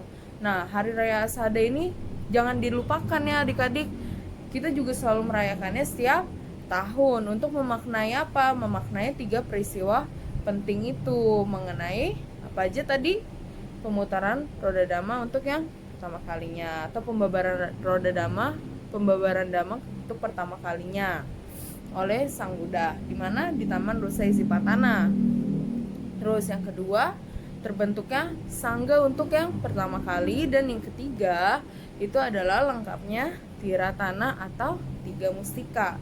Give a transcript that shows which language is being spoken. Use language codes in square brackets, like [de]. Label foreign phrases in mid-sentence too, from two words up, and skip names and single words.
[id] Nah, Hari Raya Asada ini jangan dilupakan ya adik-adik. Kita juga selalu merayakannya setiap tahun untuk memaknai apa? Memaknai 3 peristiwa penting itu mengenai apa aja tadi? Pemutaran roda dhamma untuk yang pertama kalinya, atau pembabaran roda dhamma, pembabaran dhamma untuk pertama kalinya oleh Sang Buddha, di mana di Taman Rusa Isipatana. Terus yang kedua, terbentuknya sangga untuk yang pertama kali, dan yang ketiga itu adalah lengkapnya tiratana atau 3 mustika.